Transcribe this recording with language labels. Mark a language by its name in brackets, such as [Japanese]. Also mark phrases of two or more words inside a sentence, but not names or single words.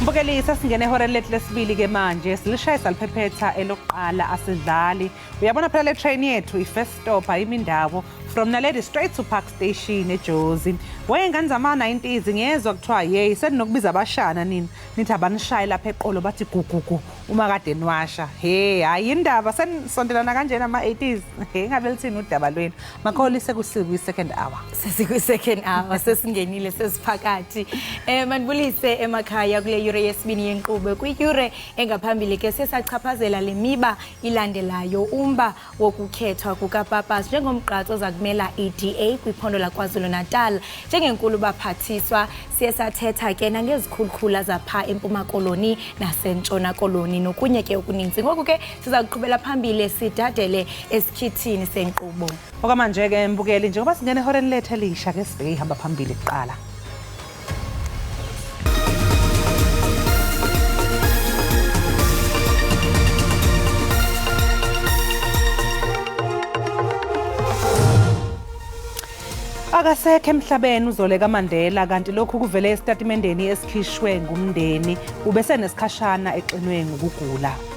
[Zulu] Mbukeli sasingene ihora lethu lesibili ke manje silishaya saliphephetha elokuqala asidlali. Uyabona phela le train yethu i- [English] first stop [Zulu] Iindaba [English] from Naledi straight to Park Station [Zulu] eJozi. Wengane zama-90s ngiyezwa kuthiwa yey senokubiza abashana nini nithi abanishaye lapha eqolo bathi gugugu uma kade niwasha. Hey hayi indaba senisondelana kanjena ama-80s. Hey ngabe lithini udaba lwenu? Makholise kusiku i- [English] second hour. [Zulu] Sesiku- [English] second hour [Zulu] sesingenile sesiphakathi. [Xhosa] Manibulise emakhaya kule yure yesibini yenqubo. Kwi-yure engaphambili ke sesachaphazela le miba ilandelayo umba wokukhethwa kukaPapas njengomgqatso ozakumela i-DA kwiphondo laKwaZulu-Natal. Njengenkulu baphathiswa siyesathetha ke nangezikhulukhula zapha eMpuma Koloni nasentshona Koloni nokunye ke okuninzi. Ngoku ke siza kuqhubela phambili sidadele esikhithini senqubo. [Zulu] Okwamanje ke Mbukeli njengoba singene ehoreni lethu elisha ke sibheke ihamba phambili kuqala. Akasekho emhlabeni uZoleka Mandela kanti lokhu kuvele esitatimendeni esikhishwe ngumndeni ubese nesikhashana exinwe ngokugula.